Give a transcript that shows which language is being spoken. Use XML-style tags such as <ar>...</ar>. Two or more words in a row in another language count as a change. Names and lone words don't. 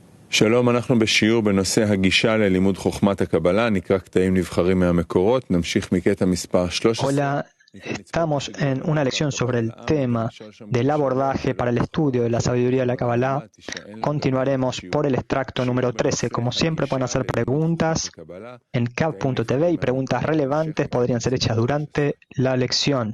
<he>שלום, אנחנו בשיעור בנושא הגישה ללימוד חוכמת הקבלה, נקרא קטעים נבחרים מהמקורות, נמשיך מקטע מספר 13.</he> <es>Hola, estamos en una lección sobre el tema del abordaje para el estudio de la sabiduría de la Kabbalah. Continuaremos por el extracto número 13. Como siempre, pueden hacer preguntas en Kav.tv y preguntas relevantes podrían ser hechas durante la lección.</es>